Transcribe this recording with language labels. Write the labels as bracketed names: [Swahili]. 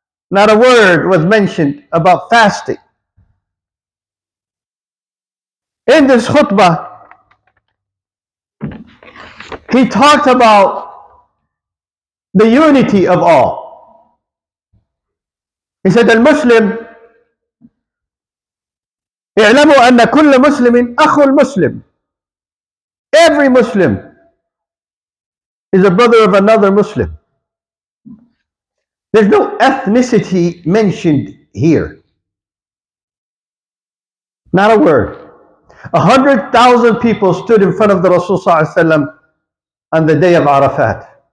[English] Not a word was mentioned about fasting. In this khutbah, he talked about the unity of all. He said, [Arabic] Al-Muslim, اعلموا أن كل مسلم أخو المسلم. [English] Every Muslim is a brother of another Muslim. There's no ethnicity mentioned here. Not a word. 100,000 people stood in front of the Rasul ﷺ on the day of Arafat.